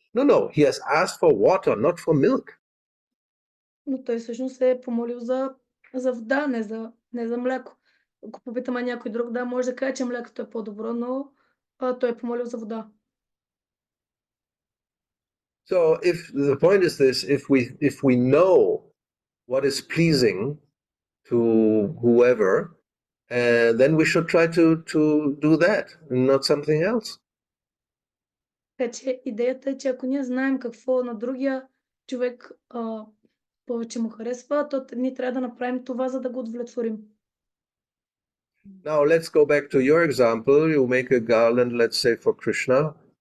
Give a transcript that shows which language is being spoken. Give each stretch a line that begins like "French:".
English: No, he has asked for water, not for milk.
Bulgarian: Но той всъщност се е помолил за вода, не за мляко. Ако попитаме някой друг, да, може да каже, че млякото е по-добро, но той е помолил за вода.
English: So if the point is this, if we know what is pleasing to whoever, then we should try to do that, not something else.
Bulgarian: Така че идеята е, че ако ние знаем какво на другия човек повече му харесва, то ние трябва да направим това, за да го удовлетворим.
English: Now let's go back to your example. You make a garland, let's say for Krishna.